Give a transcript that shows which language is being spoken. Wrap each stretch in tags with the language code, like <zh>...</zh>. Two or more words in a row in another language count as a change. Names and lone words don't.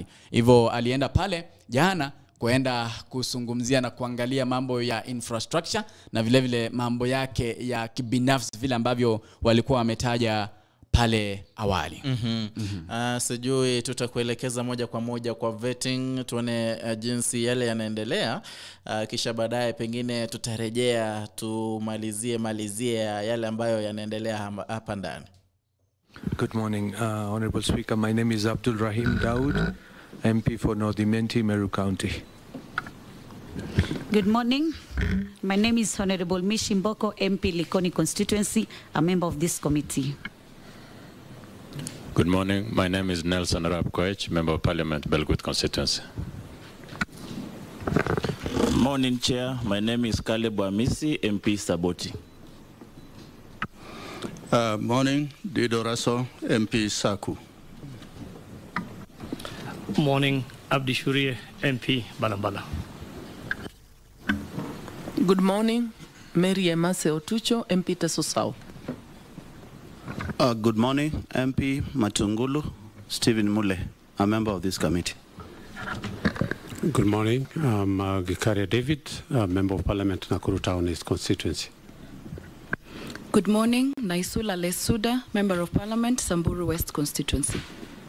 <sw>Hivyo alienda pale jana kuenda kuzungumzia na kuangalia mambo ya infrastructure na vile vile mambo yake ya kibinafsi vile ambavyo walikuwa wametaja pale awali. Sijui tutakuelekeza moja kwa moja kwa vetting tuone jinsi yale yanaendelea, kisha baadaye pengine tutarejea tumalizie yale ambayo yanaendelea hapa ndani.</sw> <en>Good morning, Honorable Speaker. My name is Abdul Rahim Daud, MP for North Imenti, Meru County. Good morning. My name is Honorable Mishi Mboko, MP Likoni constituency, a member of this committee. Good morning. My name is Nelson Arap Koech, Member of Parliament, Belgut constituency. Morning, Chair. My name is Caleb Amisi, MP Saboti. Morning, Dido Raso, MP Saku. Morning, Abdi Shurie, MP Balambala. Good morning, Mary Emase Otucho, MP Tesosau. Good morning, MP Matungulu, Stephen Mule, a member of this committee. Good morning, I'm Gikaria David, a member of Parliament, Nakuru Town East constituency. Good morning, Naisula Lesuda, member of Parliament, Samburu West constituency.</en>